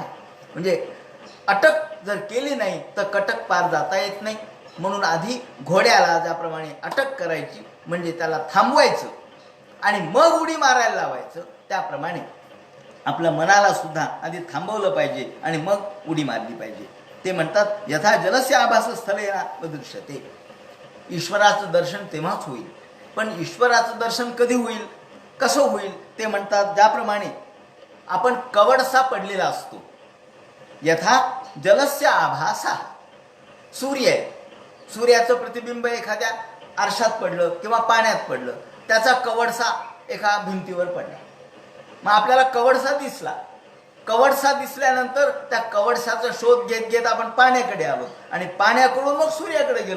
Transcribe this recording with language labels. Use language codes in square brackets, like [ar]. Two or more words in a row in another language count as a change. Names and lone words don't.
[mr] म्हणजे अटक जर केली नाही तर कटक पार जाता येत नाही. म्हणून आधी घोड्याला ज्याप्रमाणे अटक करायची म्हणजे त्याला थांबवायचं आणि मग उडी मारायला लावायचं, त्याप्रमाणे आपल्या मनाला सुद्धा आधी थांबवलं पाहिजे आणि मग उडी मारली पाहिजे. ते म्हणतात, [sa] यथा जलस्य आभास स्थलेना दृश्यते. [mr] ईश्वराचं दर्शन तेव्हाच होईल. पण ईश्वराचं दर्शन कधी होईल, कसं होईल? ते म्हणतात, ज्याप्रमाणे आपण कवडसा पडलेला असतो. [sa] यथा जलस्य आभासा. [mr] सूर्य आहे, सूर्याचं प्रतिबिंब एखाद्या आरशात पडलं किंवा पाण्यात पडलं, त्याचा कवडसा एका भिंतीवर पडला, मग आपल्याला कवडसा दिसला. कवडसा दिसल्यानंतर त्या कवडसाचा शोध घेत घेत आपण पाण्याकडे आलो आणि पाण्याकडून मग सूर्याकडे गेलो.